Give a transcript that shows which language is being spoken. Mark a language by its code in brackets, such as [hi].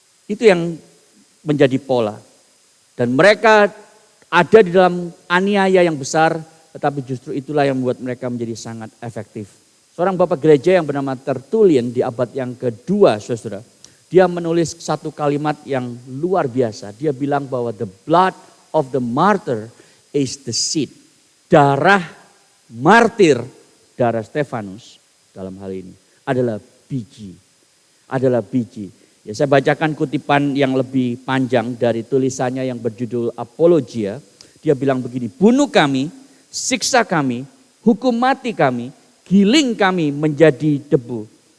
[id] Itu yang menjadi pola. Dan mereka ada di dalam aniaya yang besar, tetapi justru itulah yang membuat mereka menjadi sangat efektif. Seorang bapak gereja yang bernama Tertullian di abad yang kedua, saudara, dia menulis satu kalimat yang luar biasa. [en] Dia bilang bahwa the blood of the martyr is the seed. [id] Darah martir, darah Stefanus dalam hal ini adalah biji. Adalah biji. Ya, saya bacakan kutipan yang lebih panjang dari tulisannya yang berjudul Apologia. Dia bilang begini, bunuh kami, siksa kami, hukum mati kami, giling kami menjadi debu.